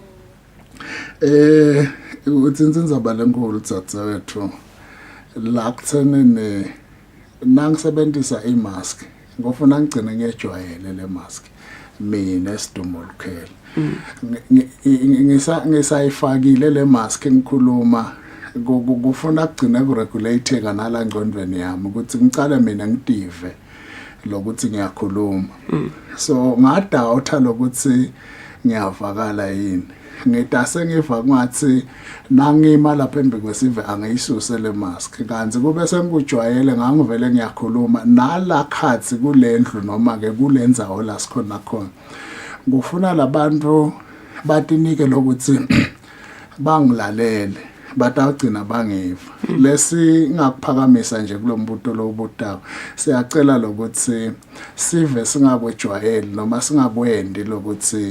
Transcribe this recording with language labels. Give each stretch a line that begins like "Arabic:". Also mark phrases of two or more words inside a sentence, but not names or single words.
Swati: utsinzindzaba lenkulu dzadzewethu la kutsenene nangisebenzisa imask ngofuna ngigcine ngejwayele le mask mina Sidumo Lukhele ngisayifakile le mask ngikhuluma kufuna kugcina kuregulated nala ngqondweni yami ukuthi ngicale mina ngitive lokuthi ngiyakhuluma so ngadawutha lokuthi ngiyavakala yini ngitase ngiva ngathi nangima lapha embi kwesive angiyisuse le mask kanti kube sengikujwayele ngangivele ngiyakhuluma nala khathi kulendlu noma ke kulenzawo la sikhona khona ngufuna labantu batinike lokuthi bangilalele batagcina bangiva lesi ngakuphakamisa nje kulombuto lobutawo siyacela lokuthi sive singabojwayeli noma singakwendi lokuthi